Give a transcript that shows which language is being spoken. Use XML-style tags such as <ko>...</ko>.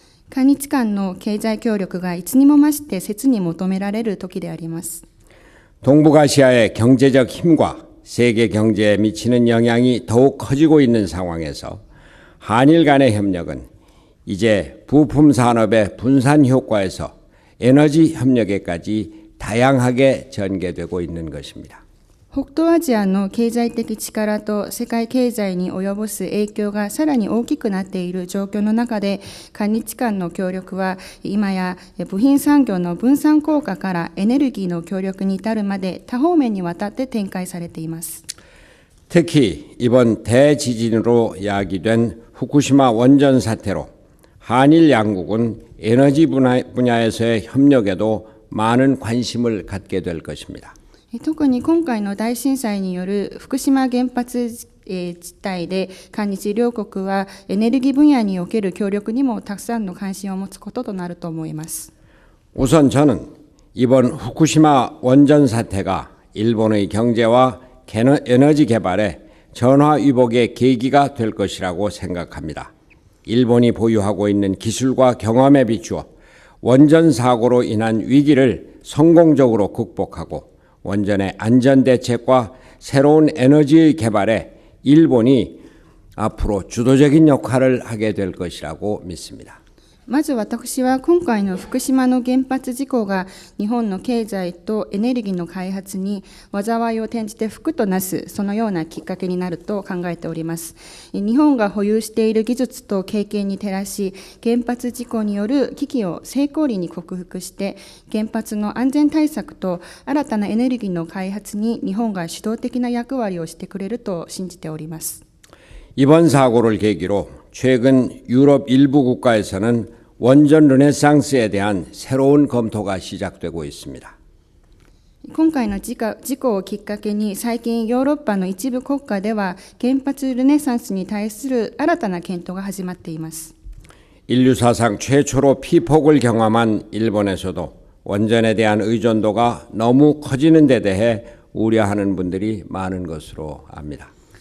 <ja>韓日間の経済協力がいつにも増して切に求められる時であります。</ja> <ko>동북아시아의 경제적 힘과 세계 경제에 미치는 영향이 더욱 커지고 있는 상황에서 한일 간의 협력은 이제 부품 산업의 분산 효과에서 에너지 협력에까지 다양하게 전개되고 있는 것입니다.</ko> <ja>北東アジアの経済的力と世界経済に及ぼす影響がさらに大きくなっている状況の中で、韓日間の協力は今や部品産業の分散効果からエネルギーの協力に至るまで多方面にわたって展開されています。</ja> <ko>특히 이번 대지진으로 야기된 후쿠시마 원전 사태로 한일 양국은 에너지 분야에서의 협력에도 많은 관심을 갖게 될 것입니다.</ko> <ja>特に今回の大震災による福島原発事態で、韓日両国はエネルギー分野における協力にもたくさんの関心を持つこととなると思います。</ja> <ko>우선 저는 이번 후쿠시마 원전 사태가 일본의 경제와 에너지 개발에 전화위복의 계기가 될 것이라고 생각합니다. 일본이 보유하고 있는 기술과 경험에 비추어 원전 사고로 인한 위기를 성공적으로 극복하고 원전의 안전대책과 새로운 에너지 개발에 일본이 앞으로 주도적인 역할을 하게 될 것이라고 믿습니다.</ko> <ja>まず私は今回の福島の原発事故が日本の経済とエネルギーの開発に災いを転じて福となす、そのようなきっかけになると考えております。日本が保有している技術と経験に照らし、原発事故による危機を成功裏に克服して原発の安全対策と新たなエネルギーの開発に日本が主導的な役割をしてくれると信じております。</ja> <ko>이번 사고를 계기로 최근 유럽 일부 국가에서는 원전 르네상스에 대한 새로운 검토가 시작되고 있습니다.</ko> <ja>今回の事故をきっかけに、最近ヨーロッパの一部国家では原発ルネサンスに対する新たな検討が始まっています。</ja> <ko>인류 사상 최초로 피폭을 경험한 일본에서도 원전에 대한 의존도가 너무 커지는 데 대해 우려하는 분들이 많은 것으로 압니다.</ko>